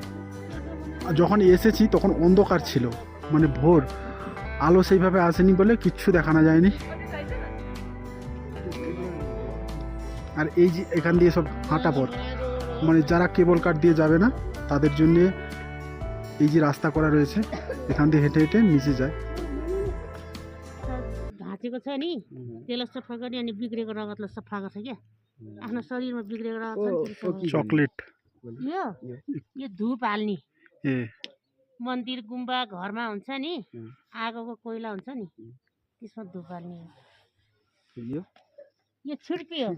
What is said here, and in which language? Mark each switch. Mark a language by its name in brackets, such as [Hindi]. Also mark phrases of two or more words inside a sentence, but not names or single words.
[Bangla] যখন এসেছি তখন অন্ধকার ছিল, মানে ভোর, আলো সেইভাবে আসেনি বলে কিচ্ছু দেখানো যায়নি। আর এই যে এখান দিয়ে সব হাঁটা পথ, মানে যারা কেবল কার দিয়ে যাবে না তাদের জন্যে এই যে রাস্তা করা রয়েছে, এখান দিয়ে হেঁটে হেঁটে নিচে যায়। [Nepali] भाँचेको छ नि त्यसलाई सफा गर्ने अनि बिग्रेको रगतलाई सफा गर्छ क्या आफ्नो शरीरमा बिग्रेको रगत छ नि चॉकलेट यो धुप हाल्ने ए मन्दिर गुम्बा घरमा हुन्छ नि आगोको कोइला हुन्छ नि त्यसमा धुप हाल्ने यो छुर्पी हो